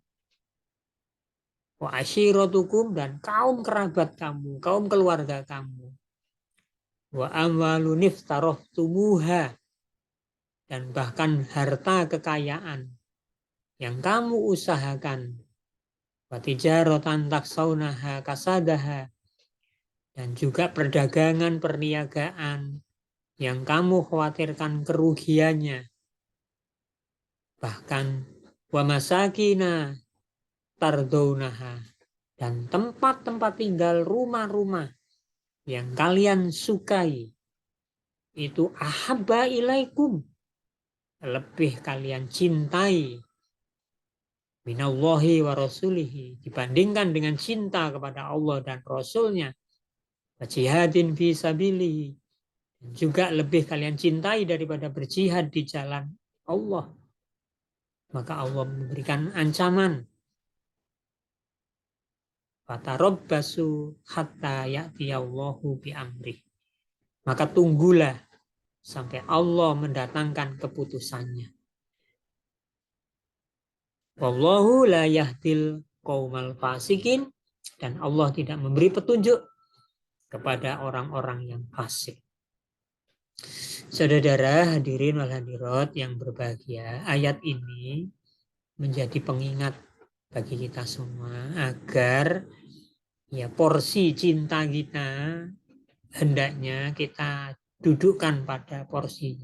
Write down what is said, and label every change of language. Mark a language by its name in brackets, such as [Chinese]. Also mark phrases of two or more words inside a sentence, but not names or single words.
[Arabic] وعشيرتكم [Indonesian] dan kaum kerabat kamu, kaum keluarga kamu, [Arabic] وأموال اقترفتموها [Indonesian] dan bahkan harta kekayaan yang kamu usahakan, [Arabic] وتجارة تخشون كسادها [Indonesian] dan juga perdagangan perniagaan yang kamu khawatirkan kerugiannya, bahkan [Arabic] ومساكن ترضونها [Indonesian] dan tempat-tempat tinggal rumah-rumah yang kalian sukai, itu [Arabic] أحب إليكم, [Indonesian] lebih kalian cintai, [Arabic] من الله ورسوله, [Indonesian] dibandingkan dengan cinta kepada Allah dan Rasulnya, [Arabic] وجهاد في سبيله, [Indonesian] juga lebih kalian cintai daripada berjihad di jalan Allah. Maka Allah memberikan ancaman, [Arabic] فتربصوا حتى يأتي الله بأمره. [Indonesian] Maka tunggulah sampai Allah mendatangkan keputusannya. [Arabic] والله لا يهدي القوم الفاسقين, [Indonesian] dan Allah tidak memberi petunjuk kepada orang-orang yang fasik. Saudara [Arabic] الحاضرين والحاضرات [Indonesian] yang berbahagia, ayat ini menjadi pengingat bagi kita semua agar ya porsi cinta kita hendaknya kita dudukkan pada porsinya.